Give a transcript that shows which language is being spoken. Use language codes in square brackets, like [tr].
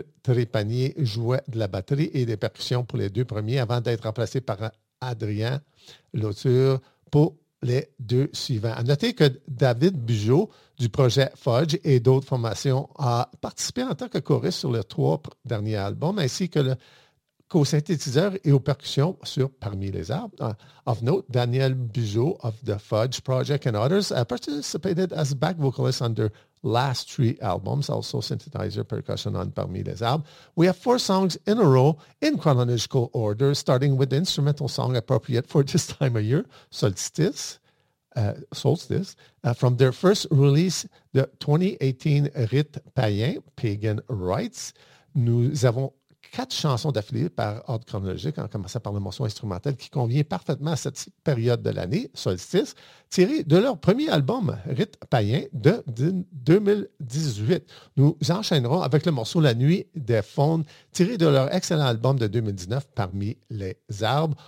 [fr] Trépanier jouait de la batterie et des percussions pour les deux premiers, avant d'être remplacé par Adrien Lothar pour les deux suivants. À noter que David Bugeaud du projet Fudge et d'autres formations a participé en tant que choriste sur les trois derniers albums, ainsi que qu'au synthétiseur et aux percussions sur Parmi les arbres. [en] Of note, Daniel Bugeaud of the Fudge Project and others participated as back vocalist on their last three albums, also synthesizer percussion on Parmi les arbres. We have four songs in a row in chronological order, starting with the instrumental song appropriate for this time of year, Solstice, from their first release, the 2018 Rite Païen, Pagan Rites. [fr] Nous avons quatre chansons d'affilée par ordre chronologique, en commençant par le morceau instrumental qui convient parfaitement à cette période de l'année, Solstice, tiré de leur premier album, Rite Païen, de 2018. Nous enchaînerons avec le morceau La Nuit des Faunes, tiré de leur excellent album de 2019, Parmi les arbres.